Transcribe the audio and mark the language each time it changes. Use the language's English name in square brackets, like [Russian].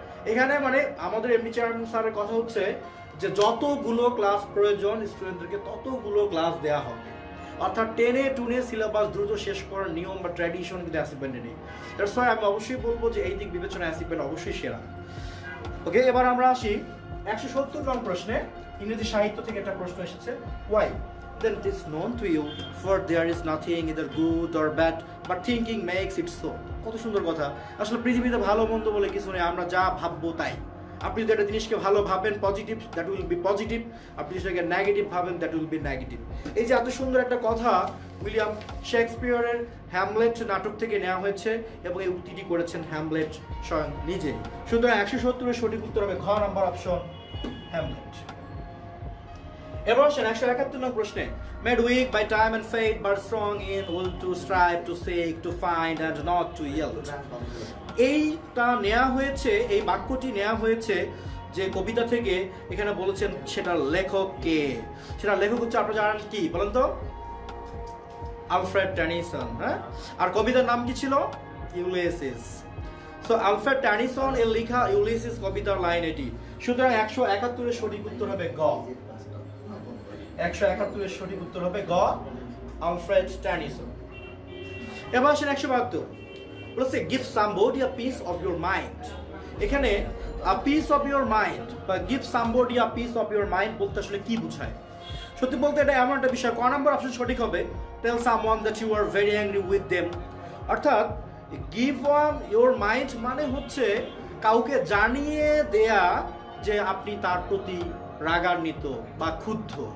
[Bangla] এখানে মানে আমাদের এমনি চেয়ারম্যান স্যারের কথা হচ্ছে যে যতগুলো ক্লাস প্রয়োজন স্টুডেন্টদেরকে ততগুলো ক্লাস দেওয়া হবে। অর্থাৎ টেনে টুনে সিলেবাস দ্রুত শেষ করার নিয়ম বা ট্র্যাডিশন কিন্তু অ্যাচিভমেন্টে নেই। [English] that's why [Bangla] আমি অবশ্যই বলবো যে এই দিক বিবেচনা অ্যাচিভমেন্ট অবশ্যই সেরা। ওকে, এবার আমরা আসি 170 নং প্রশ্নে। ইংরেজি সাহিত্য থেকে একটা প্রশ্ন এসেছে, Y. [English] then it is known to you, for there is nothing either good or bad, but thinking makes it so. [Bangla] কত সুন্দর কথা। আসলে পৃথিবীতে ভালো মন্দ বলে কিছু নেই, আমরা যা ভাববো তাই। আপনি যদি একটা জিনিসকে ভালো ভাবেন positive, [English] That will be positive. [Bangla] আপনি যেটাকে নেগেটিভ ভাবেন, [English] That will be negative. [Bangla] এই যে এত সুন্দর একটা কথা উইলিয়াম শেক্সপিয়ারের হ্যামলেট নাটক থেকে নেওয়া হয়েছে এবং এই উক্তিটি করেছেন হ্যামলেট স্বয়ং নিজে। সুতরাং 170 সঠিক উত্তর হবে ঘ নাম্বার অপশন, হ্যামলেট। এবার আসেন 171 নং প্রশ্নে, [English] made weak by time and fate but strong in will to strive to seek to find and not to yield। [Bangla] এইটা নেওয়া হয়েছে, এই বাক্যটি নেওয়া হয়েছে যে কবিতা থেকে। এখানে বলেছেন সেটার লেখক কে, সেটার লেখক হচ্ছে আপনারা জানেন কি বলেন তো, আলফ্রেড টেনিসন। হ্যাঁ, আর কবিতার নাম কি ছিল, ইউলিসিস। সো আলফ্রেড টেনিসন এর লেখা ইউলিসিস কবিতার লাইন এটি। সুতরাং 171 এর সঠিক উত্তর হবে গ। 171 এর সঠিক উত্তর হবে গ, আলফ্রেড টেনিসন। এবার আসেন 172, বলছে [English] give somebody a piece of your mind। এখানে a piece of your mind বা give somebody a piece of your mind বলতে আসলে কি বোঝায়? [Bangla] সত্যি বলতে এটা এমন একটা বিষয়, ক নাম্বার অপশন সঠিক হবে, [English] tell someone that you are very angry with them। [Bangla] অর্থাৎ [English] give on your mind [Bangla] মানে হচ্ছে কাউকে জানিয়ে দেয়া যে আপনি তার প্রতি রাগান্বিত বা ক্ষুব্ধ।